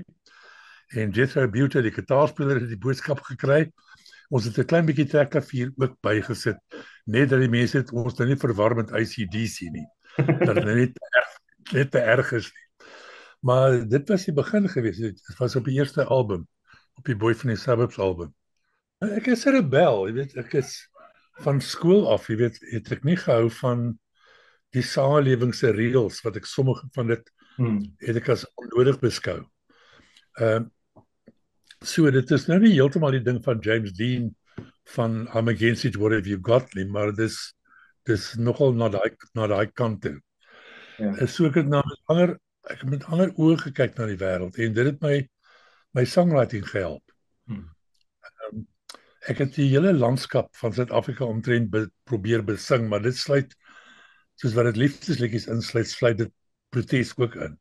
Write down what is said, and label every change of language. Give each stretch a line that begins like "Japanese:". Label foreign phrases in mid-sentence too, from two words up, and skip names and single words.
Afrikaans: En Jethro Butte, die gitaarspeler, het die boodskap gekry. Ons het 'n klein bietjie trekklavier ook bygesit, net dat die mense het ons nou nie verwar met AC/DC nie. Dat dit net te erg is nie. Maar dit was die begin geweest. Dit was op die eerste album, op die Boy from the Suburbs album. Ek is 'n rebel, jy weet, ek is van skool af, jy weet, het ek nie gehou van die samelewing se reëls wat ek sommige van dit het ek as onnodig beskou. So dit is nou nie heeltemal die ding van James Dean van
English: I'm against it, what have you got
Afrikaans: nie, maar dis nogal na daai kant toe. Ja. So ek het met ander oë gekyk na die wêreld en dit het my songwriting gehelp. Ek het die hele landskap van Suid-Afrika omtrent probeer besing, maar dit sluit, soos wat dit liefdesliedjies sluit dit protes ook in.